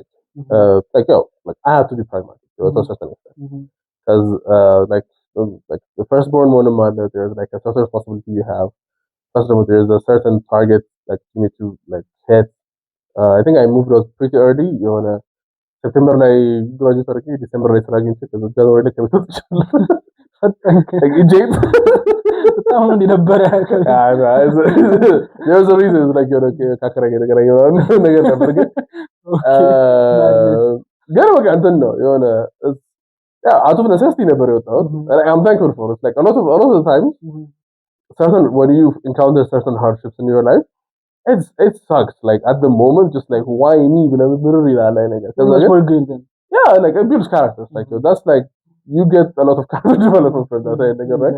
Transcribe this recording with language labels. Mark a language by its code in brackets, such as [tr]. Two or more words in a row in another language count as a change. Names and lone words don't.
[en] Like I have to be pragmatic to a certain extent because like the firstborn one of mine, there's like a certain responsibility you have. First of all, there's a certain target that you need to like hit. I think I moved out pretty early. [am] September ላይ ግራጁዌት አድርጌ ዲሴምበር ላይ ስራ አግኝቼ ከዛ ጃንዋሪ ላይ ከቤት ወጥቻለሁ። እጄት በጣም ነው እንደነበረ [en] there's a reason like [am] ካከራየ ነገር ነበር ግን ግን በቃ እንትን ነው የሆነ [en] out of necessity [am] ነበር የወጣሁት. [en] I'm thankful for it. Like a lot of the times when you encounter certain hardships in your life, it sucks. Like at the moment, just like why me? Yeah, like it builds characters. Like that's like you get a lot of character development from that, right?